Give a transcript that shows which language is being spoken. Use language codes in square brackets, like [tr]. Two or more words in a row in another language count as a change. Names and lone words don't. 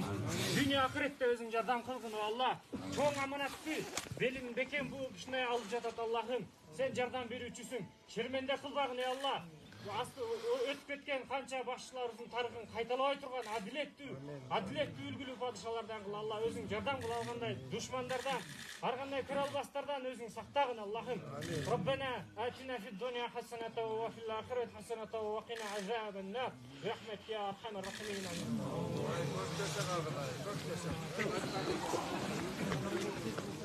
[ky] Дүйнө акыретте өзүң жардам кылгын Алла. Чоң аманатты белин бекем бууп ушундай алып жатат Аллахым. Сен жардам берүүчүсүң. Шерменде кылбагын Алла. Өтүп кеткен канча башчыларыбыздын тарыхын кайталабай турган адилеттүү үлгүлүү падышалардан кыл Алла. Өзүң жардам кыла алгандай душмандардан, ар кандай кыра албастардан өзүң сактагын Аллахым. [ar] ربنا آتنا في الدنيا حسنة وفي الآخرة حسنة وقنا عذاب النار. Рахмет يا أرحم الراحمين.